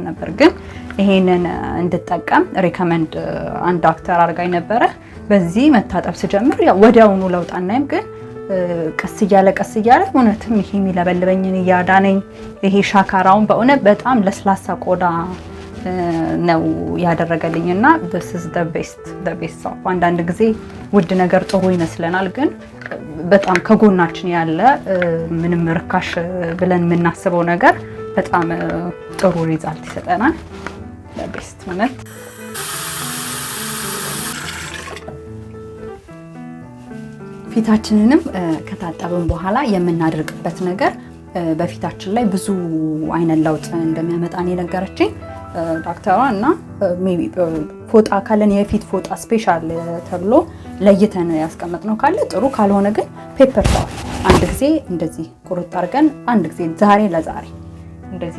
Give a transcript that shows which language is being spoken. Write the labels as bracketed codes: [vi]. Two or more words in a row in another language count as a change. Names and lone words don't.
[am] ነበር። ግን ይሄንን እንድጠቀም ሪከመንድ አንድ ዶክተር አርጋኝ ነበረ። በዚህ መታጠብ ስጀምር ያው ወዲያውኑ ለውጥ አናይም፣ ግን ቀስ እያለ እውነትም ይሄ የሚለበልበኝን እያዳነኝ ይሄ ሻካራውን በእውነት በጣም ለስላሳ ቆዳ ነው ያደረገልኝና [en] this is the best of [am] አንዳንድ ጊዜ ውድ ነገር ጥሩ ይመስለናል፣ ግን በጣም ከጎናችን ያለ ምንም ርካሽ ብለን የምናስበው ነገር በጣም ጥሩ ሪዛልት ይሰጠናል። [en] the best [am] ማለት ፊታችንንም ከታጠብን በኋላ የምናደርግበት ነገር በፊታችን ላይ ብዙ አይነት ለውጥ እንደሚያመጣን የነገረችኝ ዶክተሯ እና ሜቢ ፎጣ ካለን የፊት ፎጣ ስፔሻል ተብሎ ለይተን ያስቀመጥነው ካለ ጥሩ፣ ካልሆነ ግን ፔፐር ታወል አንድ ጊዜ እንደዚህ ቁርጥ አድርገን አንድ ጊዜ ዛሬ ለዛሬ እንደዚህ